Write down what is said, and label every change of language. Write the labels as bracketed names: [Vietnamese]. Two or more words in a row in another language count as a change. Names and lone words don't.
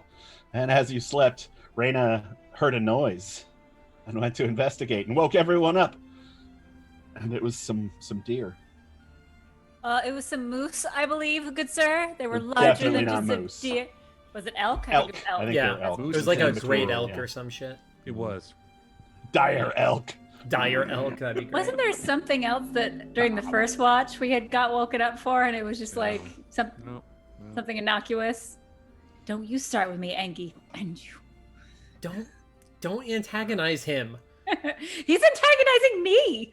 [English] And as you slept, Raina heard a noise and went to investigate and woke everyone up. And it was some deer. It was some moose, I believe, good sir. They were larger than just a deer. Was it elk? Elk. I think yeah, elk. It was like a great elk or some shit. It was. Dire elk. Dire elk, that'd be great. Wasn't there something else that during the first watch we had got woken up for, and it was just like something innocuous? Don't you start with me, Angie. And you. Don't antagonize him. He's antagonizing me.